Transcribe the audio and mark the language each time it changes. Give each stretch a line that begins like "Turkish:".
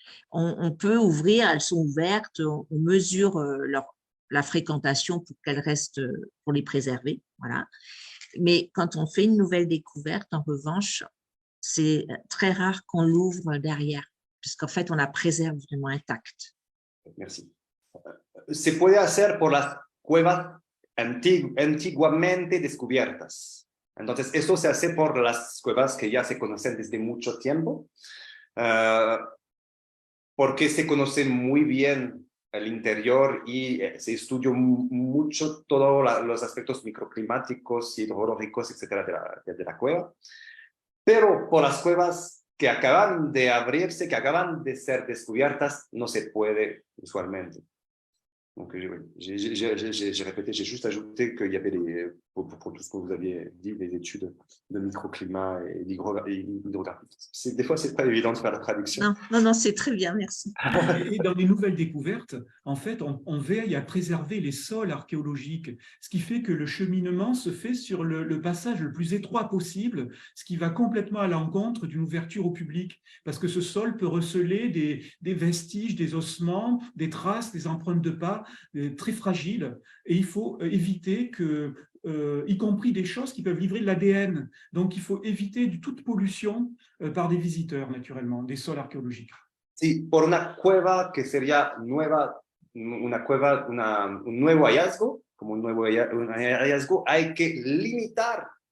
French: On peut ouvrir, elles sont ouvertes, on mesure la fréquentation pour qu'elles restent, pour les préserver, voilà. Mais quand on fait une nouvelle découverte, en revanche, c'est très rare qu'on l'ouvre derrière, puisqu'en fait, on la préserve vraiment intacte. Merci.
Spanish: Se puede hacer por las cuevas antiguamente descubiertas. Entonces, eso se hace por las cuevas que ya se conocen desde mucho tiempo, porque se conoce muy bien el interior y se estudió mucho todos los aspectos microclimáticos, hidrológicos, etcétera, de la cueva. Pero por las cuevas que acaban de abrirse, que acaban de ser descubiertas, no se puede usualmente.
French: Donc, j'ai répété, j'ai juste ajouté qu'il y avait pour tout ce que vous aviez dit, les études de microclimat et d'hydrographie. Des fois, c'est pas évident de faire la traduction. Non, c'est très bien, merci. Et dans les nouvelles découvertes, en fait, on veille à préserver les sols archéologiques, ce qui fait que le cheminement se fait sur le passage le plus étroit possible, ce qui va complètement à l'encontre d'une ouverture au public, parce que ce sol peut receler des vestiges, des ossements, des traces, des empreintes de pas, très fragiles, et il faut éviter que, y compris des choses qui peuvent livrer de l'ADN. Donc, il faut éviter toute pollution par des visiteurs, naturellement, des sols archéologiques.
Spanish: Sí, por una cueva que sería nueva, una cueva, un nuevo hallazgo, como un hallazgo, hay que limitar